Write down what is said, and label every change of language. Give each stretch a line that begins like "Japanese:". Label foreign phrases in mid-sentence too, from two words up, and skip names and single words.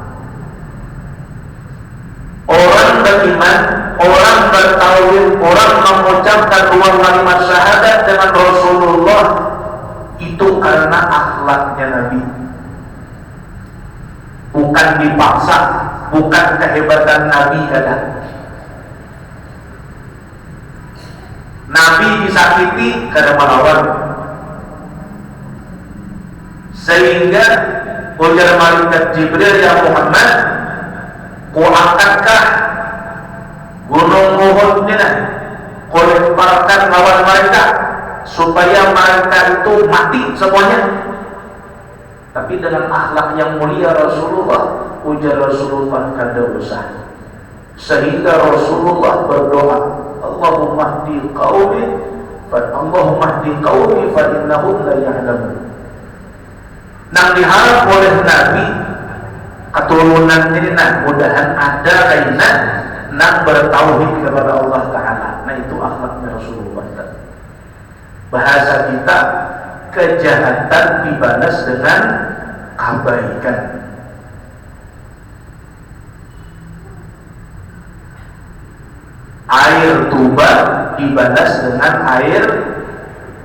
Indonesian: Orang beriman, orang bertauhid, orang mengucapkan dua kalimat syahadat dengan Rasulullah itu karena akhlaknya Nabi.
Banjar: Bukan dipaksa, bukan kehebatan Nabi kada. Nabi disakiti kada melawan. Sehingga ujar malaikat Jibril, ya Muhammad, ku angkatkah gunung Uhud ini, ku lemparkan lawan mereka supaya mereka itu mati semuanya. Tapi dengan akhlak yang mulia Rasulullah, ujar Rasulullah kada usah.
Indonesian: Sehingga Rasulullah berdoa,
Arabic: اللهم اهد قومي فإنهم لا يعلمون.
Banjar: Nang diharap oleh Nabi keturunan ini mudahan ada kaina nang bertauhid kepada Allah Ta'ala.
Indonesian: Nah itu akhlaknya Rasulullah. Bahasa kita, kejahatan dibalas dengan kebaikan. Air tuba dibalas dengan air susu.